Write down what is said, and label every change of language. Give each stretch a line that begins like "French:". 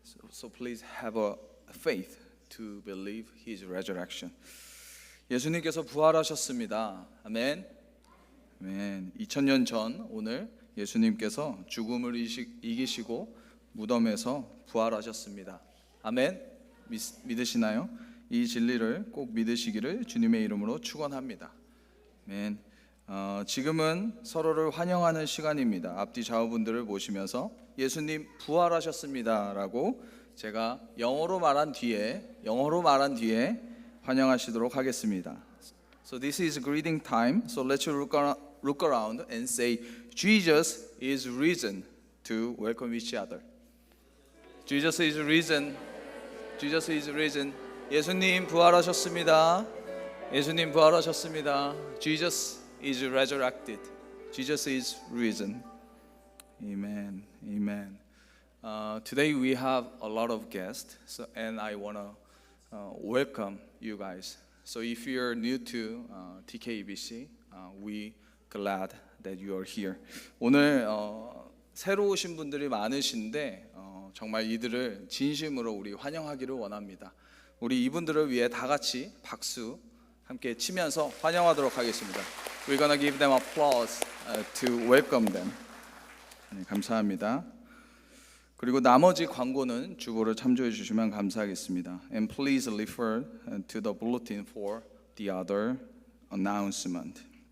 English: So please have a faith to believe His resurrection.
Korean: 예수님께서 부활하셨습니다. 아멘. 아멘. 2000년 전 오늘 예수님께서 죽음을 이기시고 무덤에서 부활하셨습니다. 아멘. 믿으시나요? 이 진리를 꼭 믿으시기를 주님의 이름으로 축원합니다. 아멘. 지금은 서로를 환영하는 시간입니다. 앞뒤 좌우분들을 모시면서 예수님 부활하셨습니다 라고 제가 영어로 말한 뒤에 환영하시도록 하겠습니다.
English: So this is greeting time. So let's look around and say Jesus is risen to welcome each other. Jesus is risen. Jesus is risen.
Korean: 예수님 부활하셨습니다. 예수님 부활하셨습니다.
English: Jesus is resurrected. Jesus is risen. Amen. Amen. Today we have a lot of guests, and I want to welcome you guys. So if you're new to TKEBC, we glad that you are here.
Korean: 오늘 새로 오신 분들이 많으신데 정말 이들을 진심으로 우리 환영하기를 원합니다. 우리 이분들을 위해 다 같이 박수 함께 치면서 환영하도록 하겠습니다.
English: We're gonna give them applause to welcome them.
Korean: 네, 감사합니다. 그리고 나머지 광고는 주보를 참조해 주시면 감사하겠습니다.
English: And please refer to the bulletin for the other announcement.